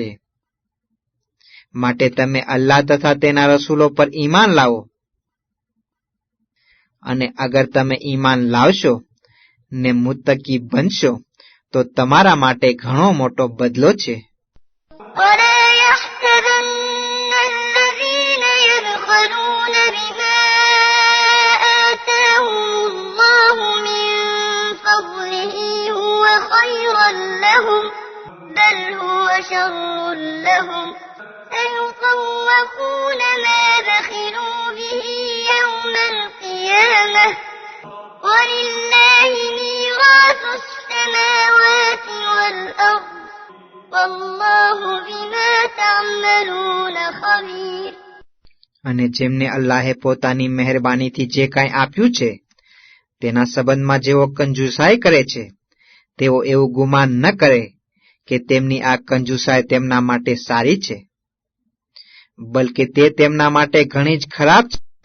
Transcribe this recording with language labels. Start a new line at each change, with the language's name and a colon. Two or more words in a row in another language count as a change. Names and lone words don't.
Gujarati: માટે તમે અલ્લાહ તથા તેના રસૂલો પર ઈમાન લાવો, અને અગર તમે ઈમાન લાવશો ને મુત્તકી બનશો તો તમારા માટે ઘણો મોટો બદલો છે.
Arabic: ولا يحسبن الذين يبخلون بما آتاهم الله من فضله هو خيرا لهم بل هو شر لهم سيطوقون ما بخلوا به يوم القيامة ولله ميراث السماوات والأرض والله بما تعملون خبير.
Gujarati: અને જેમને અલ્લાહે પોતાની મહેરબાનીથી જે કાંઈ આપ્યું છે તેના સંબંધમાં જેઓ કંજુસાઈ કરે છે, તેઓ એવું ગુમાન ન કરે કે તેમની આ કંજુસાઈ તેમના માટે સારી છે, બલકે તે તેમના માટે ઘણી જ ખરાબ છે.